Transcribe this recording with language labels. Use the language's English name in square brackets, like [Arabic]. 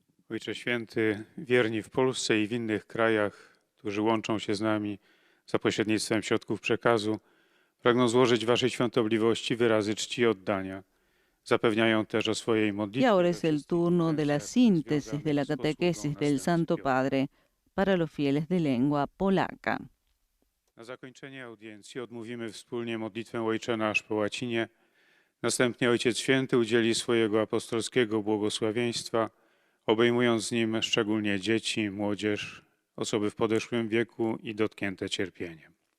[Polish] Ojcze Święty, wierni w Polsce i w innych krajach, którzy łączą się z nami za pośrednictwem środków przekazu, pragną złożyć Waszej świątobliwości wyrazy czci i oddania. Zapewniają też o swojej modlitwie. [Spanish] Y ahora es el turno de la síntesis de la catequesis del Santo Padre para los fieles de lengua polaca. [Polish] Na zakończenie audiencji odmówimy wspólnie modlitwę Ojcze Nasz po łacinie. Następnie Ojciec Święty udzieli swojego apostolskiego błogosławieństwa, obejmując z nim szczególnie dzieci, młodzież, osoby w podeszłym wieku i dotknięte cierpieniem.